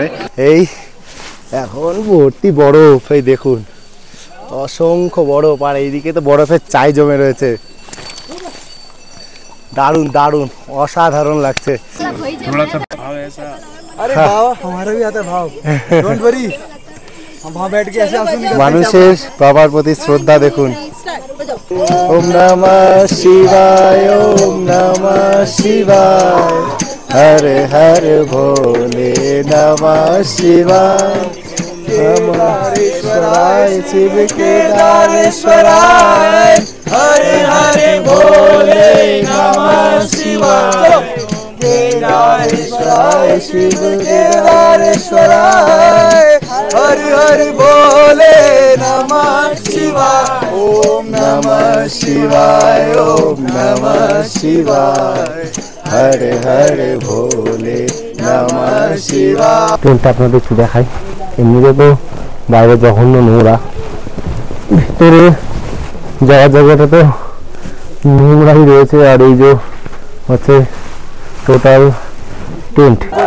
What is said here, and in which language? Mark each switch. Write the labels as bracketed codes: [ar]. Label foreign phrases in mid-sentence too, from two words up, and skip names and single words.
[bn] এই এখন ভর্তি বরফ, এই দেখুন অসংখ্য বরফ, আর এইদিকে তো বরফের চাই জমে রয়েছে। দারুণ দারুণ অসাধারণ লাগছে। মানুষের বাবার প্রতি শ্রদ্ধা দেখুন। [sa] ওম নমঃ শিবায়, ওম নমঃ শিবায়, হরে হরে ভোলে নমঃ শিবায়, কেদারেশ্বরায় শিব কেদারেশ্বরায়, হরে হরে ভোলে নমঃ শিবায়, কেদারেশ্বরায় শিব কেদারেশ্বরায়, হরে হরে ভোলে নমঃ শিবায়, ওম নমঃ শিবায়, ওম নমঃ শিবায়, হরে হরে ভোলে নমঃ শিবায়। [bn] ট্রেনটা আপনাদের একটু দেখাই। এমনিতে তো বাইরে জঘন্য নোংরা, ভিতরে যাওয়ার জায়গাটা তো নোংরাই রয়েছে, আর এই যে হচ্ছে [en] total tent.